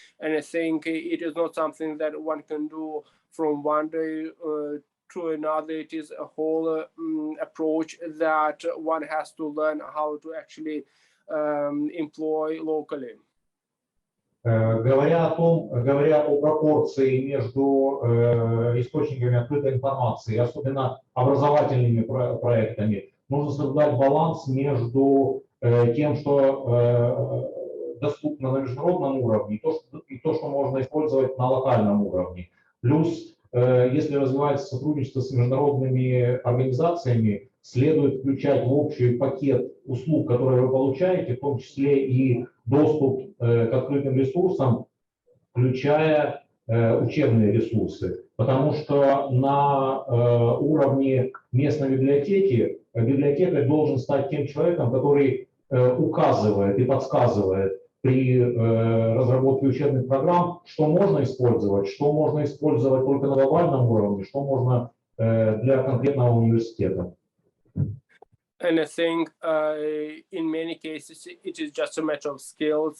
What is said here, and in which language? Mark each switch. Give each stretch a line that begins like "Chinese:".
English: And I think it is not something that one can do from one day to another. It is a whole approach that one has to learn how to actually employ locally.
Russian: Говоря о пропорции между источниками открытой информации, особенно образовательными проектами, нужно соблюдать баланс между тем, что доступно на международном уровне, и то, что можно использовать на локальном уровне. Плюс, если развивается сотрудничество с международными организациями, следует включать в общий пакет услуг, которые вы получаете, в том числе и доступ к открытым ресурсам, включая учебные ресурсы. Потому что на уровне местной библиотеки библиотекарь должен стать тем человеком, который указывает и подсказывает при разработке учебных программ, что можно использовать только на глобальном уровне, что можно для конкретного университета.
English: And I think in many cases, it is just a matter of skills.